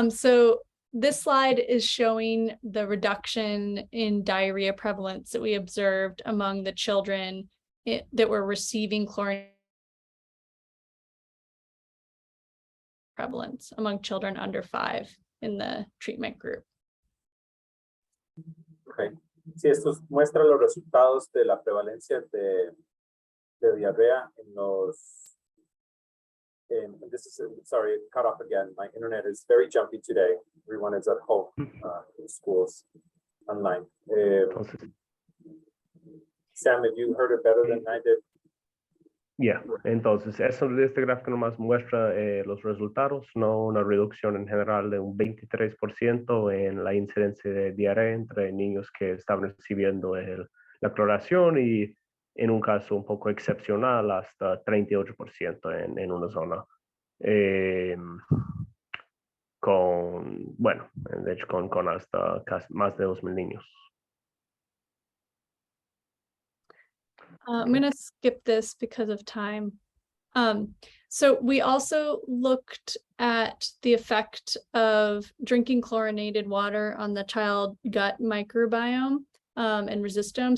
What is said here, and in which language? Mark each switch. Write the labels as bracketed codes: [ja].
[en] So this slide is showing the reduction in diarrhea prevalence that we observed among the children that were receiving chlorine prevalence among children under 5 in the treatment group. Okay. [es] Sí, esto muestra los resultados de la prevalencia de diarrea en los. [en] This is, sorry, cut off again. My internet is very jumpy today. Everyone is at home in schools online. Sam, have you heard it better than I did? [es] Yeah, entonces este gráfico nomás muestra los resultados, no una reducción en general de un 23% en la incidencia de diarrea entre niños que estaban recibiendo la cloración y en un caso un poco excepcional hasta 38% en una zona de hecho con hasta casi más de 2,000 niños. [en] I'm going to skip this because of time. So we also looked at the effect of drinking chlorinated water on the child gut microbiome and resistome.